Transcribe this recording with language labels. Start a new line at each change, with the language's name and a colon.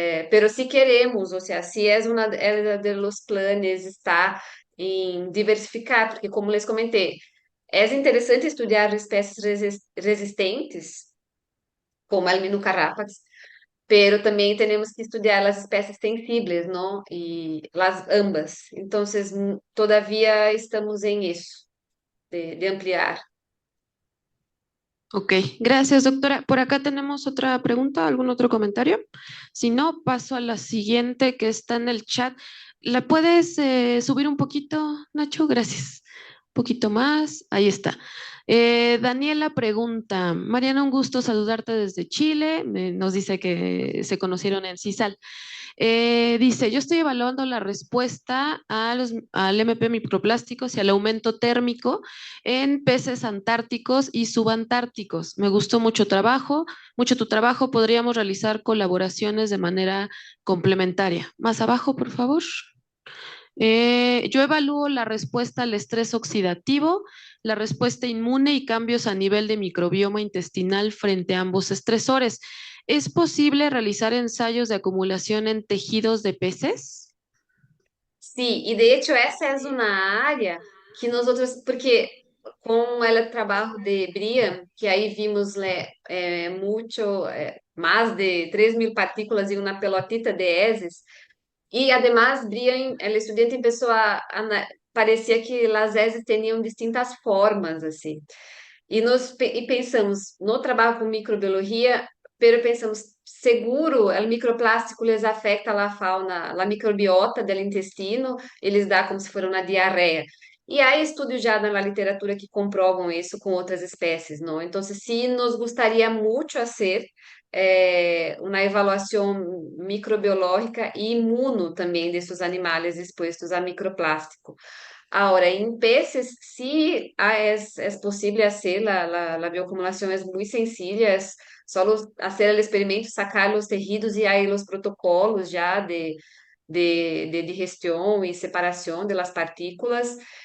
Spanish: Pero si queremos, o sea, si es una de los planes
Portuguese: está em diversificar, porque como les comentei, é interessante estudar espécies resistentes, como a Carrapax, pero também temos que estudar as espécies sensíveis, não? E las ambas. Então, todavia estamos em isso, de ampliar.
Spanish: Ok, gracias, doctora. Por acá tenemos otra pregunta, algún otro comentario. Si no, paso a la siguiente que está en el chat. ¿La puedes subir un poquito, Nacho? Gracias. Un poquito más. Ahí está. Daniela pregunta, Mariana, un gusto saludarte desde Chile. Nos dice que se conocieron en CISAL. Dice, yo estoy evaluando la respuesta al MP microplásticos y al aumento térmico en peces antárticos y subantárticos. Me gustó mucho tu trabajo. Podríamos realizar colaboraciones de manera complementaria. Más abajo, por favor. Yo evalúo la respuesta al estrés oxidativo, la respuesta inmune y cambios a nivel de microbioma intestinal frente a ambos estresores. ¿Es posible realizar ensayos de acumulación en tejidos de peces?
Portuguese: Sim, e
Spanish: de hecho
Portuguese: essa é uma área que nós outros, porque com o trabalho de Brian, que aí vimos muito, mais de 3.000 partículas em uma pelotita de heces,
Spanish: e además Brian, ela estudante empezou
Portuguese: parecia que as heces tinham distintas formas, assim. E pensamos, no trabalho com microbiologia,
Spanish: pero pensamos, seguro,
Portuguese: o microplástico les afeta a fauna, a microbiota do intestino, eles dá como se fosse uma diarreia. E há estudos já na literatura que comprovam isso com outras espécies, não? Então, se nos gostaria muito fazer uma avaliação microbiológica e imuno também desses animais expostos a microplástico.
Spanish: Ahora, en peces sí es posible hacer la bioacumulación, es muy sencilla, es solo hacer el experimento, sacar los tejidos y hay los protocolos ya de digestión y separación de las partículas.